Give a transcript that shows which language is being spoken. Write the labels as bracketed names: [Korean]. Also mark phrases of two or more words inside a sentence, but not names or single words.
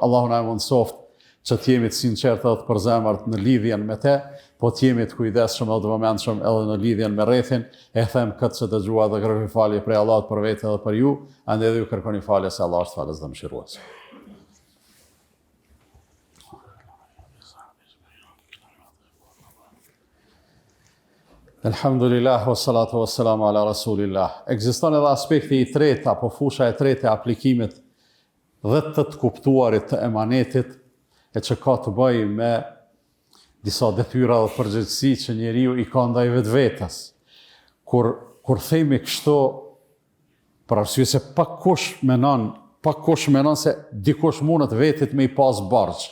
[Albanian] Allahu na mundsoft që të jemi të sinqertë dhe të përzemërt në lidhjen me te, po të jemi të kujdesshëm edhe të vëmendshëm edhe në lidhjen me rrethin. E them këtë që dëgjua dhe kërkoj falje prej Allahut për vete dhe për ju, ande edhe ju kërkoni falje se Allah është falës dhe mëshirues. Elhamdulillah, [Arabic] والصلاة والسلام على رسول الله. [Albanian] Ekziston edhe aspekti i tretë apo fusha e tretë e aplikimit dhe të kuptuarit të emanetit, e që ka të bëjë me disa detyra dhe përgjegjësi që njeriu i ka ndaj vetvetes. Kur themi kështu, për arsye se pak kush menon se dikush mundet vetit me i pas borxh.